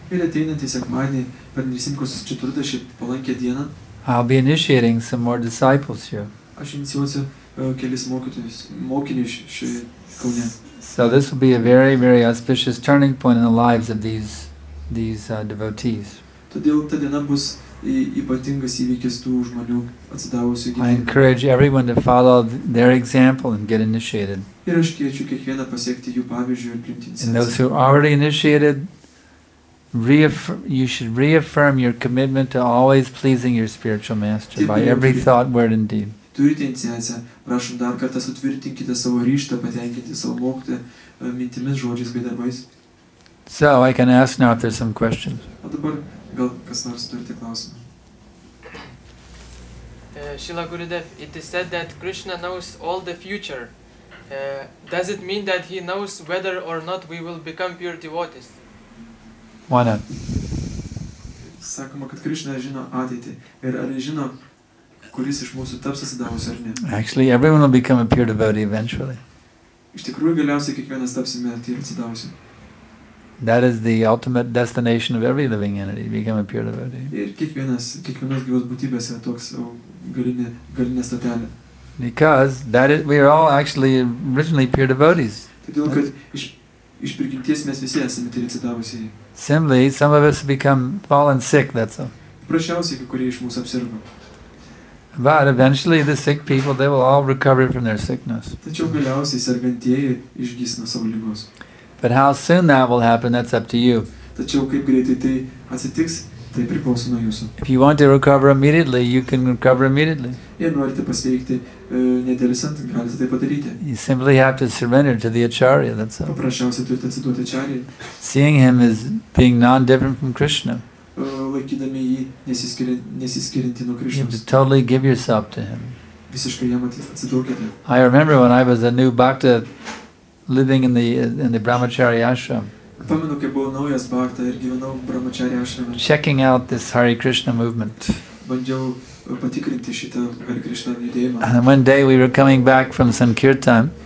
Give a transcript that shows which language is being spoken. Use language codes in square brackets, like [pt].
[lt] Ir ateinantį sekmadienį per Nisingos Četvirtąjį palankę dieną [en] I'll be initiating some more disciples here. [lt] aš inicijuosiu kelis mokinius šioje Kaune. [en] So this will be a very, very auspicious turning point in the lives of these devotees. [lt] Todėl ta diena bus ypatingas įvykis tų žmonių atsidavusių [en] I encourage everyone to follow their example and get initiated. [lt] Ir aš kviečiu kiekvieną pasiekti jų pavyzdžių ir priimti [en] And those [lt] iniciatyvą. [en] who are already initiated, you should reaffirm your commitment to always pleasing your spiritual master by every thought, word, and deed. [lt] Turite iniciaciją, prašom dar kartą sutvirtinkite savo ryžtą, patenkinti savo mokytoją mintimis, žodžiais bei darbais. [en] So I can ask now if there's some questions. [lt] O dabar gal kas nors turite klausimą. [en] Srila Gurudev, it is said that Krishna knows all the future. Does it mean that he knows whether or not we will become pure devotees? Why not? [lt] Sakoma, kad Krishna žino ateitį. Ir ar jis žino, kuris iš mūsų taps atsidavusiu ar ne? [en] Actually, everyone will become a pure devotee eventually. [lt] Iš tikrųjų, galiausiai kiekvienas tapsime ir atsidavusiu. [en] That is the ultimate destination of every living entity, become a pure devotee. [lt] Ir kiekvienos gyvos būtybės yra toks galinė stotelė. [en] Because we are all actually originally pure devotees. [lt] Todėl, kad iš prigimties mes visi esame tai atsidavusiai. [en] Simply, some of us become fallen sick, that's all. [lt] Prašiausiai, kai kurie iš mūsų apsirgo. [en] But eventually the sick people, they will all recover from their sickness. [lt] Tačiau galiausiai sergantieji išgys nuo savo ligos. [en] But how soon that will happen, that's up to you. [lt] Tačiau kaip greitai tai atsitiks, tai priklauso nuo jūsų. [en] If you want to recover immediately, you can recover immediately. [lt] Jei norite pasveikti nedelsiant, galite tai padaryti. [en] You simply have to surrender to the Acharya, that's all. [lt] Paprasčiausiai turite atsiduoti Acharyai. [en] Seeing him as being non-different from Krishna. [lt] Laikydami jį nesiskiriantį nuo [en] You have to [lt] Krišnos. [en] totally give yourself to him. [lt] Visiškai jam atsiduokite. [en] I remember when I was a new bhakta living in the brahmachari ashram, [lt] Pamenu, kai buvau naujas bhakta ir gyvenau brahmachari ashrame. [en] checking out this Hare Krishna movement. [lt] Bandžiau patikrinti šitą Hare Krishna judėjimą. [en] And one day we were coming back from Sankirtan,